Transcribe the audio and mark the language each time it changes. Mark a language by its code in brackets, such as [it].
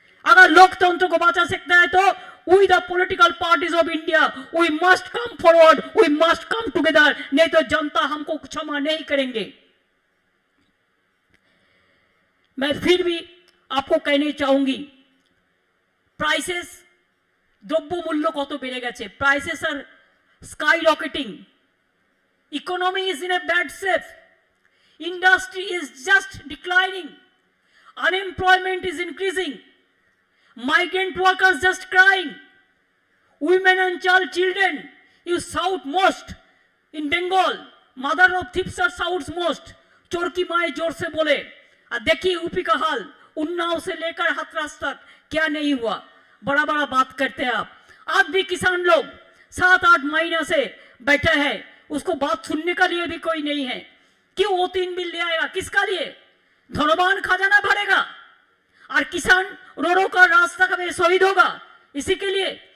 [hi] अगर लोकतंत्र को बचा सकता है तो [en] we the political parties of India we must come forward, we must come together, [hi] नहीं तो जनता हमको क्षमा नहीं करेंगे। मैं फिर भी आपको कहने चाहूंगी, प्राइसेस [bn] দ্রব্যমূল্য কত বেড়ে গেছে, [en] prices are skyrocketing, economy is in a bad shape, industry is just declining, unemployment is increasing, migrant workers just crying, women and children you shout most in Bengal, mother of thieves are shouts most, [hi] चोर की माए जोर से बोले। और देखिए UP का हाल, उन्नाव से लेकर हाथरस तक क्या नहीं हुआ, बड़ा बड़ा बात करते हैं आप। आज भी किसान लोग 7-8 महीने से बैठे हैं, उसको बात सुनने के लिए भी कोई नहीं है। क्यों वो 3 बिल ले आएगा, किसका लिए? धनवान खजाना भरेगा और किसान रो रो कर रास्ता में शहीद होगा, इसी के लिए।